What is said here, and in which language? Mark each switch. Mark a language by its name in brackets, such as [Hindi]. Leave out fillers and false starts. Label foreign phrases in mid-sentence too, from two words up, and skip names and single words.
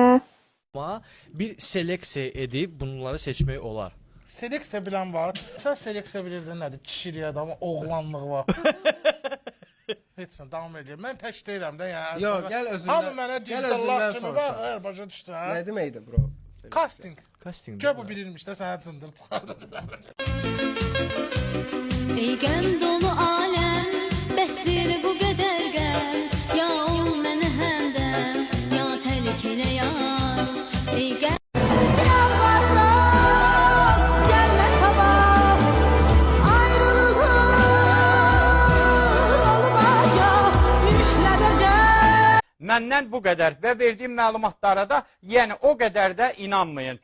[Azerbaijani] Amma bir seleksiya edib bunları seçmək olar. Seleksiya bilən var. Sən seleksiya bilirdin nədir? Kişiliyə adamı, oğlanlığı var. Heç sən davam edir. Mən tək deyirəm də yəni. Yox, gəl özündən. Hamı mənə dizdallah kimi bax, hər başa düşdü hə. Nə deməkdir bro? Casting. Casting. Gör bu bilirmiş də sənə cındır çıxardı. Ey qəm dolu aləm, bəsdir bu qədər qəm. Ya ol mənə həmdəm, ya təhlükələ yar. Ey qəm Məndən bu qədər və verdiyim məlumatlara da yəni o qədər də inanmayın.